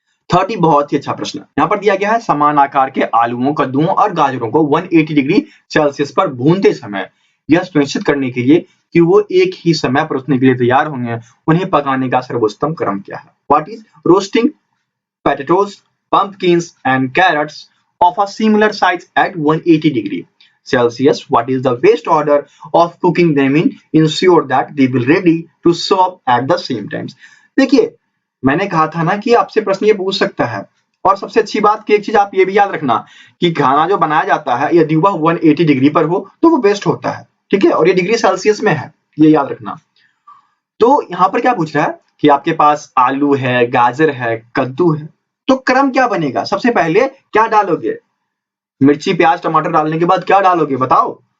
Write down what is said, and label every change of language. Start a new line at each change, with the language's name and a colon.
Hindi: 30 बहुत ही अच्छा प्रश्न यहाँ पर दिया गया है, समान आकार के आलूओं, कद्दुओं और गाजरों को 180 डिग्री सेल्सियस पर भूनते समय यह सुनिश्चित करने के लिए कि वो एक ही समय पर उतने के लिए तैयार होंगे, उन्हें पकाने का सर्वोत्तम क्रम क्या है।
English: What is roasting potatoes, pumpkins, and carrots of a similar size at 180 degree Celsius? What is the best order of cooking them in? Ensure that they will ready to serve at the same times.
Hindi: देखिए मैंने कहा था ना कि आपसे प्रश्न ये पूछ सकता है, और सबसे अच्छी बात की एक चीज आप ये भी याद रखना कि खाना जो बनाया जाता है यदि वह 180 डिग्री पर हो तो वो बेस्ट होता है, ठीक है, और ये डिग्री सेल्सियस में है, ये याद रखना। तो यहाँ पर क्या पूछ रहा है कि आपके पास आलू है, गाजर है, कद्दू है, तो क्रम क्या बनेगा, सबसे पहले क्या डालोगे, मिर्ची प्याज टमाटर डालने के बाद क्या डालोगे बताओ।